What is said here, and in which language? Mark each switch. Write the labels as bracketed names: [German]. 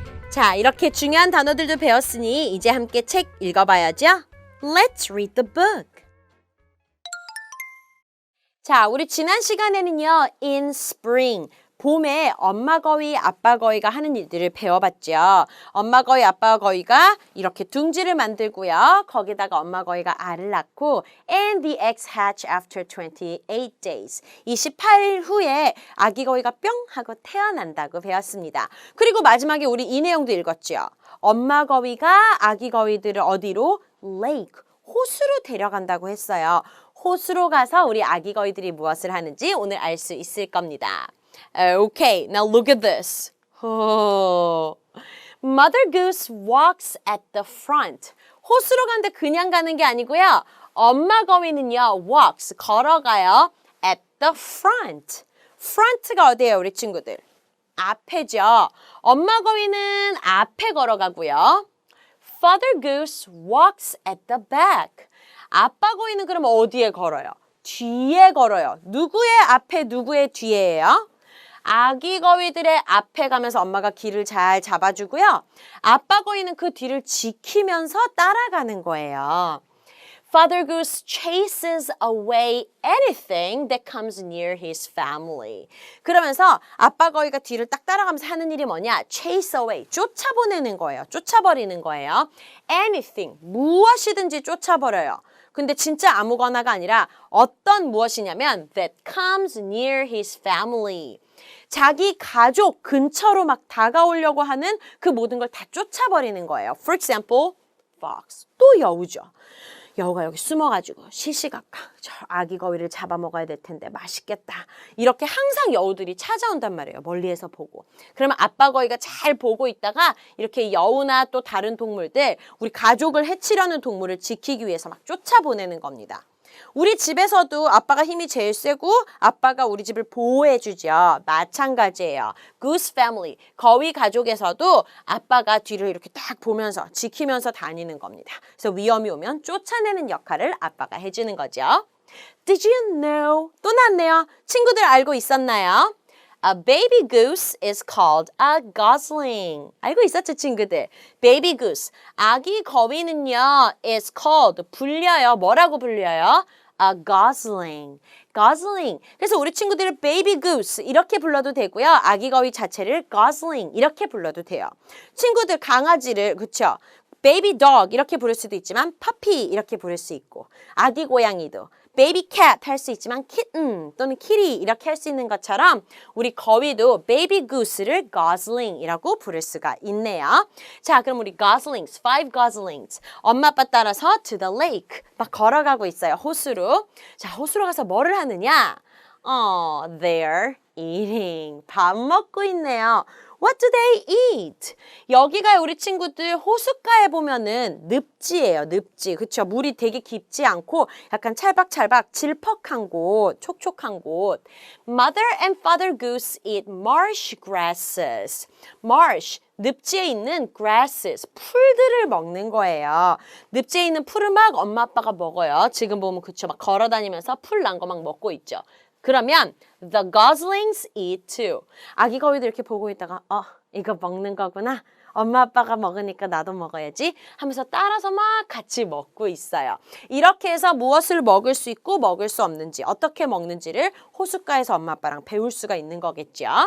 [Korean] 자, 이렇게 중요한 단어들도 배웠으니 이제 함께 책 읽어봐야죠. [English] Let's read the book. [Korean] 자, 우리 지난 시간에는요. in spring, 봄에 엄마 거위, 아빠 거위가 하는 일들을 배워봤죠. 엄마 거위, 아빠 거위가 이렇게 둥지를 만들고요. 거기다가 엄마 거위가 알을 낳고 [English] and the eggs hatch after 28 days. [Korean] 28일 후에 아기 거위가 뿅 하고 태어난다고 배웠습니다. 그리고 마지막에 우리 이 내용도 읽었죠. 엄마 거위가 아기 거위들을 어디로? lake, 호수로 데려간다고 했어요. 호수로 가서 우리 아기 거위들이 무엇을 하는지 오늘 알 수 있을 겁니다. [English] Okay, now look at this. Oh. Mother Goose walks at the front. [Korean] 호수로 가는데 그냥 가는 게 아니고요. 엄마 거위는요, walks, 걸어가요. [English] at the front. [Korean] front가 어디예요, 우리 친구들? 앞에죠. 엄마 거위는 앞에 걸어가고요. [English] Father Goose walks at the back. [Korean] 아빠 거위는 그럼 어디에 걸어요? 뒤에 걸어요. 누구의 앞에 누구의 뒤에예요? 아기 거위들의 앞에 가면서 엄마가 길을 잘 잡아주고요. 아빠 거위는 그 뒤를 지키면서 따라가는 거예요. [English] Father Goose chases away anything that comes near his family. [Korean] 그러면서 아빠 거위가 뒤를 딱 따라가면서 하는 일이 뭐냐? Chase away, 쫓아보내는 거예요. 쫓아버리는 거예요. Anything, 무엇이든지 쫓아버려요. 근데 진짜 아무거나가 아니라 어떤 무엇이냐면 [English] that comes near his family. [Korean] 자기 가족 근처로 막 다가오려고 하는 그 모든 걸 다 쫓아버리는 거예요. [English] For example, fox. [Korean] 또 여우죠. 여우가 여기 숨어가지고 시시각각 저 아기 거위를 잡아먹어야 될 텐데 맛있겠다. 이렇게 항상 여우들이 찾아온단 말이에요. 멀리에서 보고. 그러면 아빠 거위가 잘 보고 있다가 이렇게 여우나 또 다른 동물들, 우리 가족을 해치려는 동물을 지키기 위해서 막 쫓아보내는 겁니다. 우리 집에서도 아빠가 힘이 제일 세고 아빠가 우리 집을 보호해주죠. 마찬가지예요. Goose family, 거위 가족에서도 아빠가 뒤를 이렇게 딱 보면서 지키면서 다니는 겁니다. 그래서 위험이 오면 쫓아내는 역할을 아빠가 해주는 거죠. [English] Did you know? [Korean] 또 나왔네요. 친구들 알고 있었나요? [English] A baby goose is called a gosling. [Korean] 알고 있었죠, 친구들? Baby goose. 아기 거위는요, is called. 불려요. 뭐라고 불려요? A gosling. gosling. 그래서 우리 친구들을 baby goose 이렇게 불러도 되고요. 아기 거위 자체를 gosling 이렇게 불러도 돼요. 친구들 강아지를, 그쵸? baby dog 이렇게 부를 수도 있지만 puppy 이렇게 부를 수 있고 아기 고양이도 baby cat 할 수 있지만 kitten 또는 kitty 이렇게 할 수 있는 것처럼 우리 거위도 baby goose를 gosling이라고 부를 수가 있네요. 자, 그럼 우리 goslings, 5 goslings. 엄마 아빠 따라서 to the lake 막 걸어가고 있어요. 호수로. 자, 호수로 가서 뭐를 하느냐? [English] They're eating. [Korean] 밥 먹고 있네요. [English] What do they eat? [Korean] 여기가 우리 친구들 호숫가에 보면은 늪지예요. 늪지. 그쵸? 물이 되게 깊지 않고 약간 찰박찰박 질퍽한 곳, 촉촉한 곳. [English] Mother and Father Goose eat marsh grasses. [Korean] Marsh, 늪지에 있는 grasses, 풀들을 먹는 거예요. 늪지에 있는 풀을 막 엄마 아빠가 먹어요. 지금 보면 그쵸? 막 걸어다니면서 풀 난 거 막 먹고 있죠. 그러면 the goslings eat too. 아기 거위도 이렇게 보고 있다가 이거 먹는 거구나. 엄마 아빠가 먹으니까 나도 먹어야지 하면서 따라서 막 같이 먹고 있어요. 이렇게 해서 무엇을 먹을 수 있고 먹을 수 없는지 어떻게 먹는지를 호숫가에서 엄마 아빠랑 배울 수가 있는 거겠죠.